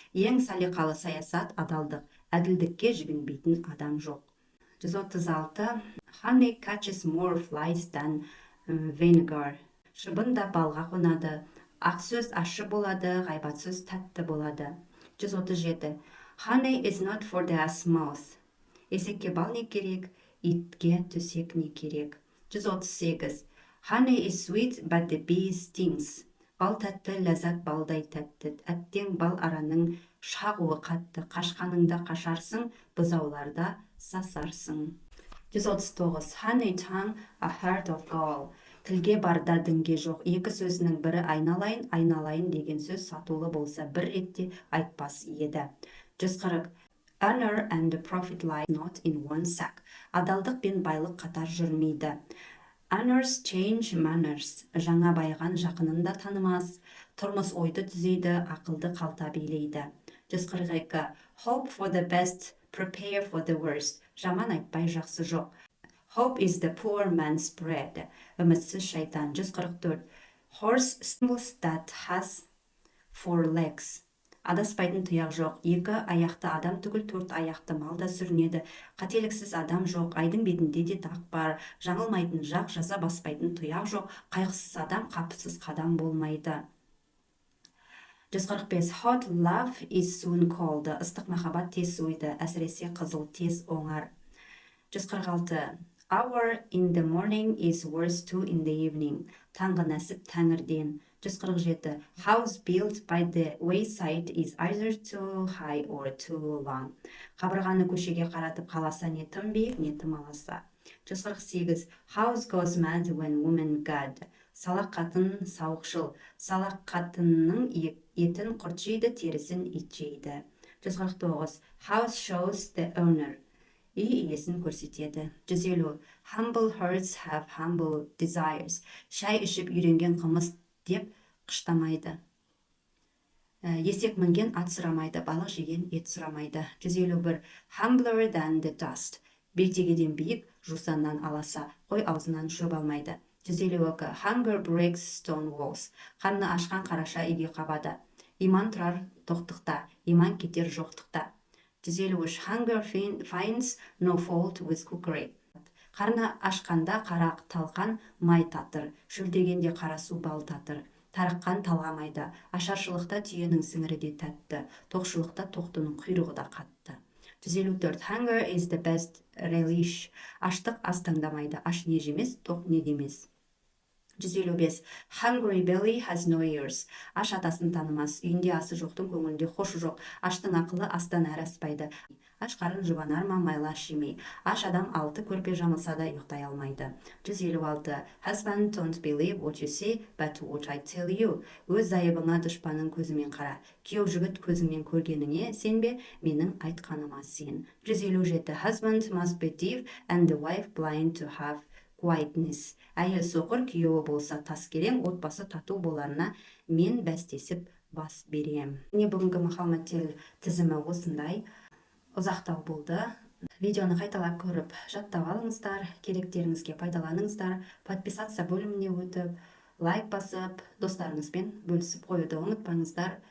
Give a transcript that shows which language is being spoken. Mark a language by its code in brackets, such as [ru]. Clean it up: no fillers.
[kk] Ең салиқалы саясат адалдық. Әділдікке жүгінбейтін адам жоқ. [en] 136. Honey catches more flies than vinegar. [kk] Шыбын да балға қонады. Ақ сөз ащы болады, ғайбат сөз тәтті болады. [en] 137. Honey is not for the ass mouth. [kk] Есекке бал не керек, итке төсек не керек. 138. [en] Honey is sweet, but the bee stings. [kk] Бал тәтті, ләззат балдай тәтті. Әттең бал араның шағуы қатты. Қашқаныңда қашарсың, бұзауларда сасарсың. [en] 139. Honey tongue, a heart of gall. [kk] Тілге барда дінге жоқ. Екі сөзінің бірі айналайын, айналайын деген сөз сатулы болса бір ретте айтпас еді. [en] 140. Honor and profit lie not in one sack. [kk] Адалдық пен байлық қатар жүрмейді. [en] Honors change manners. [kk] Жаңа байған жақынында танымас. Тұрмыс ойды түзейді, ақылды қалта билейді. [en] 142. Hope for the best, prepare for the worst. [kk] Жаман айтпай жақсы жоқ. [en] Hope is the poor man's bread. [kk] Үмітсіз шайтан. [en] 144. Horse stumbles that has four legs. [kk] Адаспайтын тұяқ жоқ, екі аяқты адам түгіл, төрт аяқты малда сүрінеді. Қателіксіз адам жоқ, айдың бетінде де дақ бар. Жаңылмайтын жақ, жаза баспайтын тұяқ жоқ, қайғысыз адам қапысыз қадам болмайды. [en] 145. Hot love is soon cold. [kk] Ыстық махаббат тез суиды, әсіресе қызыл тез оңар. [en] 146. Hour in the morning is worth two in the evening. [kk] Таңғы нәсіп тәңірден. 147. [en] House built by the wayside is either too high or too long. [kk] Қабырғаны көшеге қаратып қаласа не тым биік, не тым аласа. [en] 148. House goes mad when woman god. [kk] Салақ қатын сауықшыл. Салақ қатынның етін құрт жейді, терісін ит жейді. [en] 149. House shows the owner. [kk] Үй иесін көрсетеді. [en] 150. Humble hearts have humble desires. [kk] Шай ішіп үйренген қымыз деп қыштамайды. Есек мінген ат сұрамайды, балық жеген ет сұрамайды. [en] 151. Humbler than the dust. [kk] Бетегеден биік, жусаннан аласа, қой аузынан шөп алмайды. [en] 152. Hunger breaks stone walls. [kk] Қарны ашқан қараша үйге қабады. Иман тұрар тоқтықта, иман кетер жоқтықта. [en] 153. Hunger finds no fault with cookery. [kk] Қарны ашқанда қара талқан май татыр, шөлдегенде қара су бал татыр. Тарыққан талғамайды, ашаршылықта түйенің сіңірі де тәтті, тоқшылықта тоқтының құйрығы да қатты. [en] 154. Hunger is the best relish. [kk] Аштық ас таңдамайды, аш не жемес, тоқ не демес. [en] 155. Hungry belly has no ears. [kk] Аш атасын танымас, үйінде асы жоқтың көңілінде хошы жоқ. Аштың ақылы астан әрі аспайды. Аш қарын жұбанар ма, майлы аш жемей. Аш адам 6 көрпе жамылса да ұйықтай алмайды. [en] 156. Husband, don't believe what you see, but what I tell you. [kk] Өз айыбыңа дұшпанның көзімен қара. Күйеу жігіт көзіңмен көргеніңе сенбе, менің айтқаныма сен. [en] 157. Husband must be deaf and the wife blind to have quietness. [kk] Әйел соқыр, күйеуі болса таскелең, отбасы тату боларына мен бәстесіп бас берем. Міне бүгінгі мақал-мәтел тізімі осындай. Ұзақтау болды. Видеоны қайталап көріп жаттап алыңыздар, керектеріңізге пайдаланыңыздар. Подписаться бөліміне өтіп, лайк басып, достарыңызбен бөлісіп қоюды ұмытпаңыздар.